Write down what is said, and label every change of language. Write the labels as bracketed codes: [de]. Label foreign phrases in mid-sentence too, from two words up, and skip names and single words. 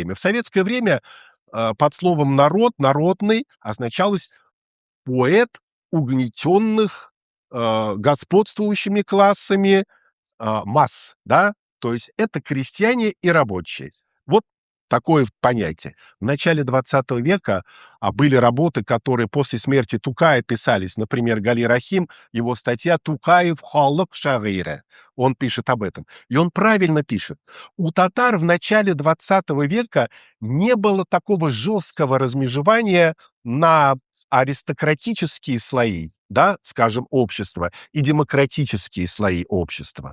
[ru] В советское время под словом «народ», «народный» означалось поэт угнетенных господствующими классами масс, да, то есть это крестьяне и рабочие. Вот такое понятие. В начале 20 века были работы, которые после смерти Тукая писались. Например, Гали Рахим, его статья «Тукаев халык шагыйре». Он пишет об этом. И он правильно пишет. У татар в начале 20 века не было такого жесткого размежевания на аристократические слои, да, скажем, общества, и демократические слои общества.